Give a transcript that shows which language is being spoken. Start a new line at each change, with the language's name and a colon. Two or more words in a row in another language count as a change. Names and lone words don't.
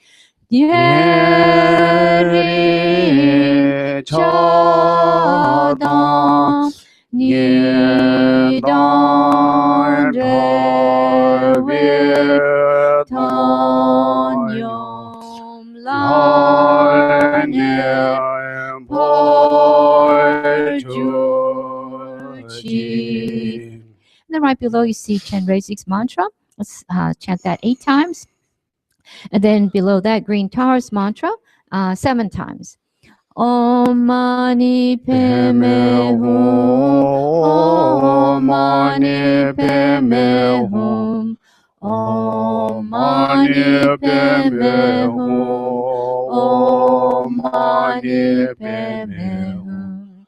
English: ye cha dong ni dong de we ton yom la ne po ju chi. And then right below you see Chenrezig's mantra. Let's chant that 8 times. And then below that, Green Taurus mantra 7 times.
Sanskrit: ॐ मणि पद्मे हूँ. ॐ मणि पद्मे हूँ. ॐ मणि पद्मे हूँ. ॐ मणि पद्मे हूँ.